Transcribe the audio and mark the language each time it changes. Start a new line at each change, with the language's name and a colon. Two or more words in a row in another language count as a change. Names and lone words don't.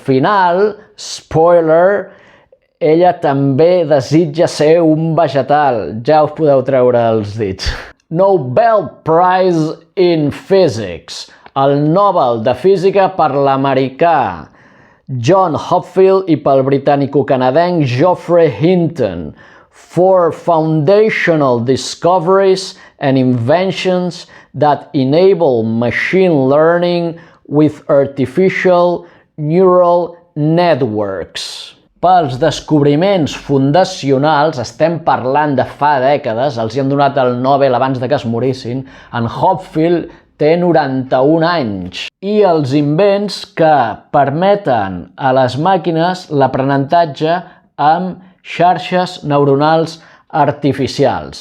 Catalan: I al final, spoiler, ella també desitja ser un vegetal. Ja us podeu treure els dits.
English: Nobel Prize in Physics.
Catalan: El Nobel de Física per l'americà John Hopfield i pel britànico-canadenc Geoffrey Hinton
English: for foundational discoveries and inventions that enable machine learning with artificial neural networks.
Catalan: Pels descobriments fundacionals, estem parlant de fa dècades, els hi han donat el Nobel abans de que es morissin. En Hopfield té 91 anys i els invents que permeten a les màquines l'aprenentatge amb xarxes neuronals artificials.